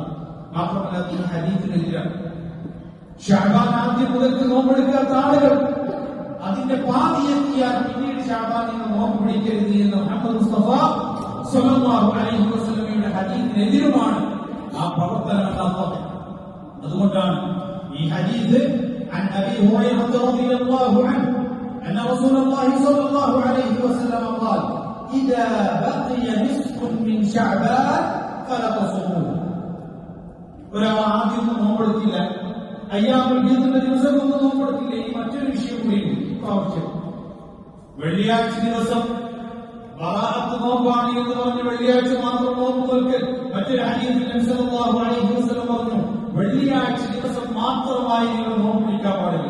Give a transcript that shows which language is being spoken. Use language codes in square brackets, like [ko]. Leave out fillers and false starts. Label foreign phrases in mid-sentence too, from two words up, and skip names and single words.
[ml] മാത്രമല്ല ഈ ഹദീസിനെതിരാണ് ഷഅബാൻ ആദ്യം മുതൽക്ക് നോമ്പെടുക്കാത്ത ആളുകൾ അതിന്റെ പാതി എത്തിയാൽ പിന്നീട് ഷഅബാനിൽ നിന്ന് നോമ്പ് പിടിക്കരുത് എന്ന് മുഹമ്മദ് മുസ്തഫ [ar] صلى الله عليه وسلم [ml] ഹദീസിനെതിരുമാണ് ആ പ്രവർത്തനം. അതുകൊണ്ടാണ് ഈ ഹദീസ് [ar] عن أبي هريرة رضي الله عنه أن رسول الله صلى الله عليه وسلم قال إذا بقي نصف من شعبان فلا تصوموه. [ml] ഒരാൾ ആദ്യം നോമ്പെടുത്തില്ല, [ar] أيام البيض [ml] ദിവസമൊന്നും നോമ്പെടുത്തില്ല. ഈ മറ്റൊരു വിഷയം കൂടി പ്രാവശ്യം വെള്ളിയാഴ്ച ദിവസം ബറാഅത്ത് നോമ്പാണ് എന്ന് പറഞ്ഞ് വെള്ളിയാഴ്ച മാത്രം നോമ്പ് നോൽക്കൽ. മറ്റൊരു ഹദീസിൽ നബി [ar] صلى الله عليه وسلم [ml] പറഞ്ഞു വെള്ളിയാഴ്ച ദിവസം മാത്രമായി നിങ്ങൾ നോമ്പ് പിടിക്കാൻ പാടില്ല.